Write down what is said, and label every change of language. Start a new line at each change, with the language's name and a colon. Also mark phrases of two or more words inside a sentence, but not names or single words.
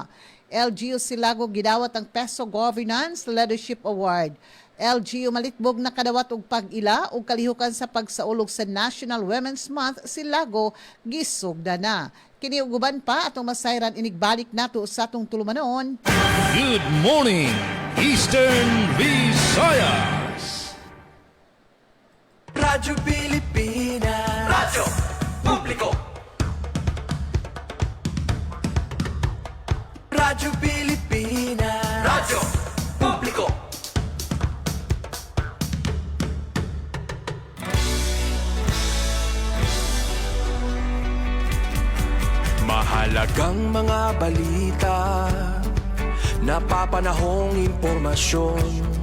Cebuano: LGU Silago gidawat ang Peso Governance Leadership Award. LGU Malitbog nakadawat og pag-ila ug kalihukan sa pagsaulog sa National Women's Month Silago gisugda na. Kini ug uban pa atong masayran inigbalik nato sa atong tulumanon.
English: Good morning, Eastern Visayas.
Filipino: Radyo Pilipinas. Radyo Publiko. Radyo Pilipinas. Radyo Publiko. Mahalagang mga balita, napapanahong impormasyon.